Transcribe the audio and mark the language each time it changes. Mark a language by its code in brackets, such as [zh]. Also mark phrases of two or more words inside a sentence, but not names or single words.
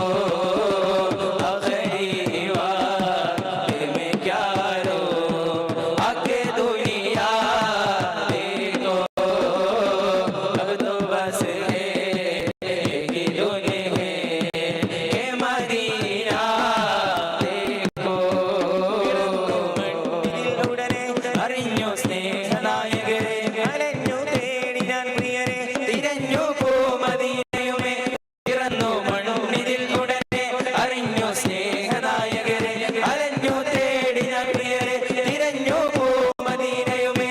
[hi] आखिरी वक्त में क्या रो आके दुनिया देखो, अब तो बस है एक ही दुल्हे ये मदीना देखो। [ml] മണ്ണിലുടനെ അറിഞ്ഞു സ്നേഹനായകരെ, അലഞ്ഞു തേടി ഞാൻ പ്രിയരെ, തിരഞ്ഞു പൂമദീനയുമേ പിറന്നു മണ്ണിതിൽ ഉടനെ. അറിഞ്ഞു സ്നേഹനായകരെ, അലഞ്ഞു തേടി ഞാൻ പ്രിയരെ, തിരഞ്ഞു പൂമദീനയുമേ.